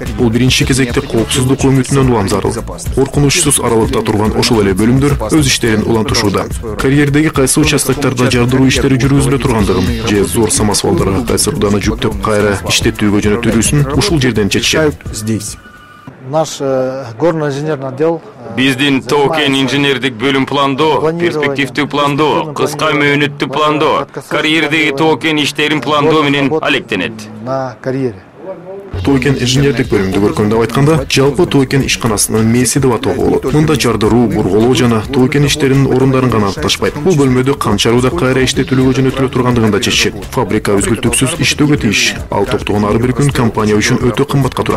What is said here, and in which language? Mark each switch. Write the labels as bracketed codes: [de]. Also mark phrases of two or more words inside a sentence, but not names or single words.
[ky] Бул биринчи кезекте коопсуздук үмүтүнөн улам зарыл. Коркунучсуз аралыкта турган ошол эле бөлүмдөр өз иштерин улантышууда. Карьердеги кайсы участоктарда жардыруу иштери жүргүзүлө тургандыгын же зор самосвалдарга кайсы руданы жүктөп кайра иштетүүгө жөнөтүлүүсүн ушул жерден чечишет. [ru] Наш горный инженерный отдел. [ky] Биздин тоо кен инженердик бөлүм пландоо, перспективдүү пландоо, кыска мөөнөттүү пландоо, карьердеги тоо кен иштерин пландоо менен алектенет. [ru] На карьере. [ky] Тоо кен инженердик бөлүмдү көркөмдөп айтканда, жалпы тоо кен ишканасынын мээси деп атоого болот. Мында жардыруу, бурголоо жана тоо кен иштеринин орундарын гана аныкташпайт. Бул бөлмөдө канча руда кайра иштетүүлүгө жөнөтүлө тургандыгын да чечишет. Фабрика үзгүлтүксүз иштөөгө тийиш. Ал токтогон ар бир күн компания үчүн өтө кымбатка турат.